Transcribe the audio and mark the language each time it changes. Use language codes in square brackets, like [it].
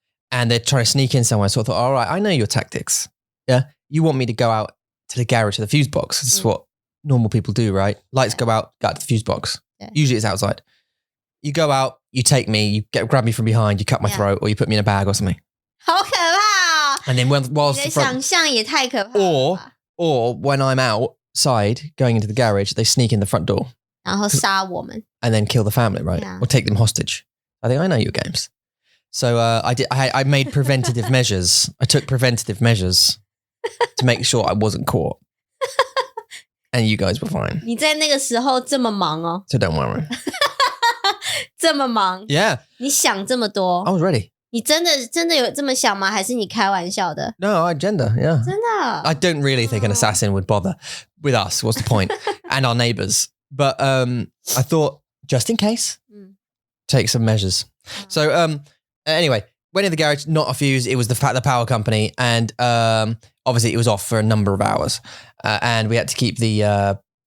[en] And they're trying to sneak in somewhere. So I thought, all right, I know your tactics. Yeah. You want me to go out to the garage, to the fuse box. This is what normal people do, right? Lights go out to the fuse box. Yeah. Usually it's outside. You go out, you take me, you grab me from behind, you cut my throat, or you put me in a bag or something. [zh] 好可怕 [en] And then whilst [zh] 你的想象也太可怕了吧 [en] or when I'm outside going into the garage, they sneak in the front door. [zh] 然後殺我們 [en] And then kill the family, right? Yeah. Or take them hostage. I think I know your games. So I made preventative measures. I took preventative measures to make sure I wasn't caught. And you guys were fine. [zh] 你在那个時候這麼忙哦 [en] So don't worry. [zh] 這麼忙 [en] Yeah. [zh] 你想這麼多 [en] I was ready. [zh] 你真的有這麼想嗎還是你開玩笑的 [en] No, I gender, yeah. [zh] 真的 [en] I don't really think an assassin would bother with us. What's the point? And our neighbours. But I thought, just in case, take some measures. So anyway, went in the garage, not a fuse. It was the power company. And obviously it was off for a number of hours. And we had to keep the...